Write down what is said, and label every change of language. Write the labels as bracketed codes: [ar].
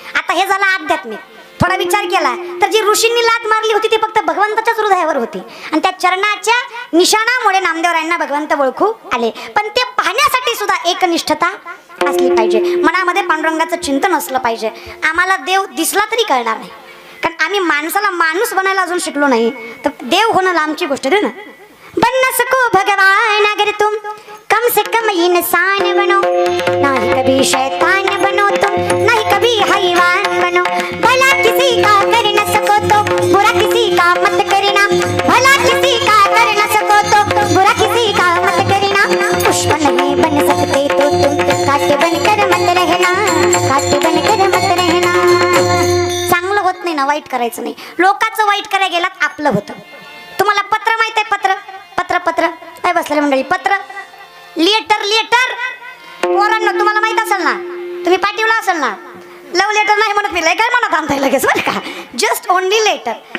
[mr] आता हे झालं आध्यात्मिक. थोडा विचार केला तर जी ऋषींनी लात मारली होती ती फक्त भगवंताच्याच हृदयावर होती, आणि त्या चरणाच्या निशाणामुळे नामदेवरायांना भगवंत ओळखू आले. पण ते पाहण्यासाठी सुद्धा एकनिष्ठता असली पाहिजे, मनामध्ये पांडुरंगाचं चिंतन असलं पाहिजे. आम्हाला देव दिसला तरी कळणार नाही, कारण आम्ही माणसाला माणूस बनायला अजून शिकलो नाही. तर देव होणं लांबची गोष्ट आहे ना. [hi] बन न सको भगवान अगर तुम कम से कम इंसान बनो, नहीं कभी शैतान बनो तुम, नहीं कभी हैवान बनो. भला किसी का कर न सको तो बुरा किसी का मत करना, भला किसी का कर न सको तो बुरा किसी का मत करना. पुष्प नहीं बन सकते तो तुम काटे बनकर मत रहना, काटे बनकर मत रहना. [mr] चांगलं होत नाही ना, वाईट करायचं नाही. लोकांचं वाईट करायला गेलात आपलं होतं. तुम्हाला पत्र माहित आहे, पत्र पत्र पत्र काय बसलेले मंडळी, पत्र लेटर लेटर. पोरांना तुम्हाला माहित असेल ना, तुम्ही पाठवला असेल ना. लव लेटर नाही म्हणत मी, काय म्हणत आणताय लगेच बरं का. [en] Just only letter.